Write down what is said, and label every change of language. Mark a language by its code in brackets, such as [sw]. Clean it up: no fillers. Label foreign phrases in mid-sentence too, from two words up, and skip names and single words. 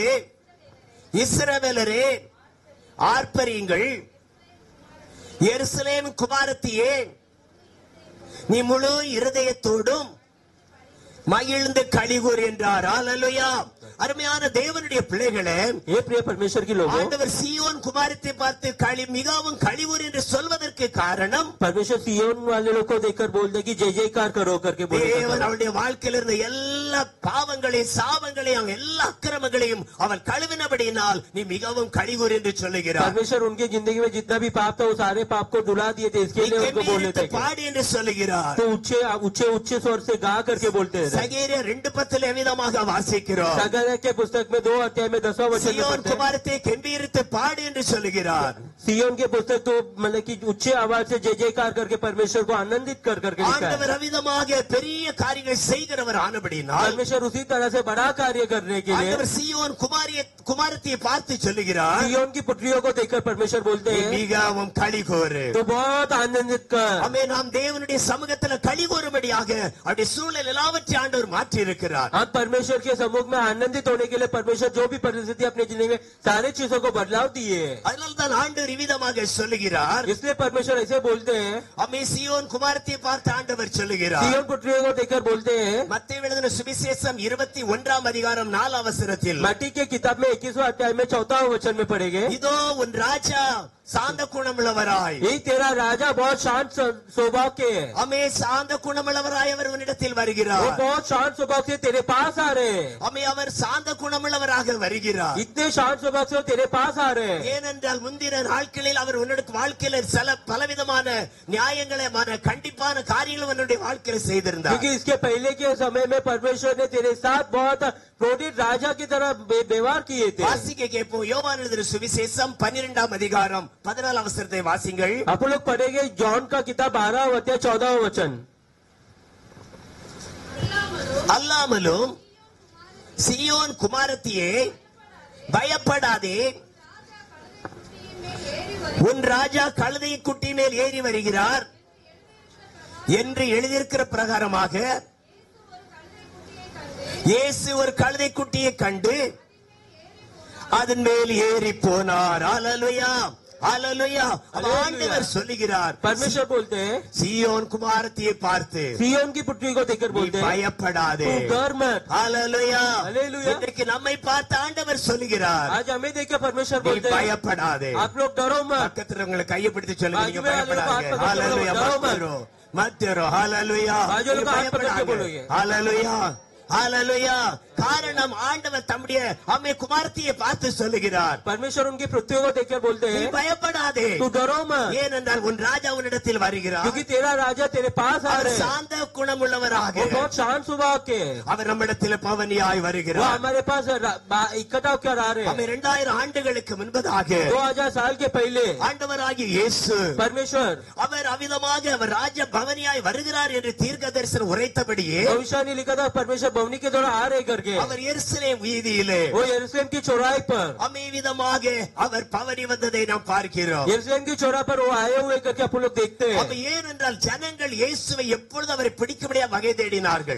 [ta] இஸ்ரவேலரே ஆர்ப்பரியுங்கள். எருசலேம் குமாரத்தியே நீ முழு இருதயத்தோடும் மகிழ்ந்து களிகூர் என்றார். ஹalleluya. அருமையான தேவனுடைய பிள்ளைகளே, [hi] ये प्रिय परमेश्वर की लोगों, [ta] ஆண்டவர் சீயோன் குமாரத்தை பார்த்து மிகவும் களிகூர் என்று சொல்வதற்கு காரணம் [hi] परमेश्वर सियोन वाले लोग को देखकर बोलते कि जय जयकार करो करके बोलते. [ta] தேவன் அவருடைய வாழ்க்கையில் இருந்த எல்லா பாவங்களையும் சாபங்களையும் எல்லா அக்கிரமங்களையும் அவன் கழுவினபடியினால் நீ மிகவும் களிகூர் என்று சொல்லுகிறார். [hi] परमेश्वर उनकी जिंदगी में जितना भी पाप था वो सारे पाप को धुला दिए थे. इसके लिए उनको बोलते थे [ta] பாடி என்று சொல்லுகிறார். [hi] तो ऊंचे ऊंचे ऊंचे स्वर से गा करके बोलते हैं. [ta] சகேரியா 2:10 எவ்விதமாக வாசிக்கிறோம். [hi] सगरिया के पुस्तक में 2 अध्याय में 10वां वचन में [ta] சீயோன் [hi] पढ़ते हैं [ta] குமாரத்தை கம்பீரித்து பாடு என்று சொல்லுகிறார். [hi] सियोन के पुस्तक तो मतलब कि ऊंचे आवाज से जय जयकार करके परमेश्वर को आनंदित कर करके लिखा है. [ta] ஆண்டவர் அவிதமாக பெரிய காரியங்களை செய்கிறவர் ஆனபடியினால் [hi] परमेश्वर उसी तरह से बड़ा कार्य करने के लिए [ta] ஆண்டவர் சீயோன் குமாரத்தை பார்த்து சொல்லுகிறார். [hi] सियोन की पुत्रियों को देखकर परमेश्वर बोलते [ta] நீ [hi] हैं [ta] மிகவும் களிகூர். [hi] तो बहुत आनंदित कर. [ta] ஆமே நாம் தேவனுடைய சமூகத்தில் களிகூறும்படியாக அவருடைய சூழல் எல்லாவற்றையும் ஆண்டவர் மாற்றி இருக்கிறார். [hi] हम परमेश्वर के सम्मुख में आनंदित होने के लिए परमेश्वर जो भी परिस्थिति अपनी जिंदगी में सारे चीजों को बदलाव दिए. [ta] அதனால தான் ஆண்டவர் இவ்விதமாக சொல்லுகிறார். [hi] इसलिए परमेश्वर ऐसे बोलते हैं. [ta] ஆமே சீயோன் குமாரத்தை பார்த்து ஆண்டவர் சொல்லுகிறார். [hi] सियोन पुत्रियों को देखकर बोलते हैं. [ta] மத்தேயு எழுதின சுவிசேஷம் 21 அதிகாரம் 4 வசனத்தில் [hi] मत्ती के किताब में 21वां अध्याय में 4वां वचन में पढ़ेंगे. [ta] இதோ உன் ராஜா சாந்த குணமுள்ளவராய். [hi] ये तेरा राजा बहुत शांत स्वभाव के है. [ta] ஆமே சாந்த குணமுள்ளவராய் அவர் உன்னிடத்தில் [hi] वो [ta] வருகிறார். [hi] बहुत शांत स्वभाव से तेरे पास आ रहे हैं. [ta] ஆமே அவர் சாந்த குணமுள்ளவராக வருகிறார். [hi] इतने शांत स्वभाव से वो तेरे पास आ रहे हैं. [ta] ஏனென்றால் முந்தின நாட்களில் அவர் உன்னுடைய வாழ்க்கையில பலவிதமான நியாயங்களை கண்டிப்பான காரியங்கள் உன்னுடைய வாழ்க்கையில செய்திருந்தார். [hi] क्योंकि इसके पहले के समय में परमेश्वर ने तेरे साथ बहुत क्रोधित राजा की तरह व्यवहार किए थे. [ta] வாசிக்க கேட்போம். யோவான் எழுதின சுவிசேஷம் 12 அதிகாரம் 14 வசனத்தை வாசிங்கள். [hi] आप लोग पढ़ेंगे जॉन का किताब 12वां अध्याय 14वां वचन. [ta] அல்லாமலும் சீயோன் குமாரத்தியே பயப்படாதே, உன் ராஜா கழுதை குட்டி மேல் ஏறி வருகிறார் என்று எழுதியிருக்கிற பிரகாரமாக இயேசு ஒரு கழுதை குட்டியை கண்டு அதன் மேல் ஏறி போனார். ஹalleluya. ஹalleluya Hallelujah. ஆண்டவர் சொல்லுகிறார் [hi] परमेश्वर बोलते हैं [ta] சீயோன் குமாரத்தியை பார்த்து [hi] सिय्योन की पुत्री को देखकर [ta] நீ [hi] बोलते हैं [ta] பயப்படாதே [hi] तू डर मत [ta] ஹalleluya Hallelujah. இன்றைக்கு நம்மை பார்த்து ஆண்டவர் சொல்லுகிறார் [hi] आज हमें देखकर परमेश्वर [ta] நீ [hi] बोलते हैं [ta] பயப்படாதே [hi] आप लोग डरो मत [ta] பக்கத்துல உங்களை கையை பிடித்து சொல்லுங்க நீங்க [hi] बाजू में वाले को [ta] பயப்படாதே [hi] हाथ पकड़ के [ta] ஹalleluya [hi] बोलो, डरो मत। [ta] மத்தரோ ஹalleluya [hi] बाजू वाले [ta] நீங்க [hi] को हाथ पकड़ के [ta] பயப்படாதே [hi] बोलोगे [ta] ஹalleluya ஹalleluya காரணம் ஆண்டவர் தம்முடைய அம்மே குமாரத்தியை பார்த்து சொல்லுகிறார் [hi] परमेश्वर उनकी पृथ्वी को देखकर बोलते [ta] நீ [hi] हैं [ta] பயப்படாதே [hi] तू डरो मत [ta] ஏனென்றால் உன் ராஜா உன்னிடத்தில் வருகிறார் [hi] क्योंकि तेरा राजा तेरे पास आ [ta] அவர் [hi] रहे हैं [ta] சாந்த குணமுள்ளவராக [hi] वो बहुत शांत स्वभाव के हैं। [ta] அவர் நம்மிடத்தில் பவனியாய் [hi] वो [ta] வருகிறார் [hi] हमारे पास इकट्ठा होकर आ रहे [ta] அவை [hi] हैं [ta] 2000 ஆண்டுகளுக்கு முன்பதாக [hi] 2000 साल के पहले [ta] ஆண்டவராகிய இயேசு [hi] परमेश्वर [ta] அவர் அவிதமாக அவர் ராஜ பவனியாய் வருகிறார் என்று தீர்க்க தரிசனம் உரைத்தபடியே [hi] भविष्य ने लिखा था परमेश्वर भवनी के द्वारा आ रहे करके [ta] அவர் எருசலேம் வீதியிலே [hi] वो यरूशलेम की चौराहे पर [ta] அமேவிதமாக அவர் பவனி வந்ததை நாம் பார்க்கிறோம் [hi] यरूशलेम की चौराहे पर वो आए हुए करके आप लोग देखते हैं [ta] அப்ப ஏனென்றால் ஜனங்கள் இயேசுவை எப்பொழுது அவரை பிடிக்கும்படியா வகை தேடினார்கள்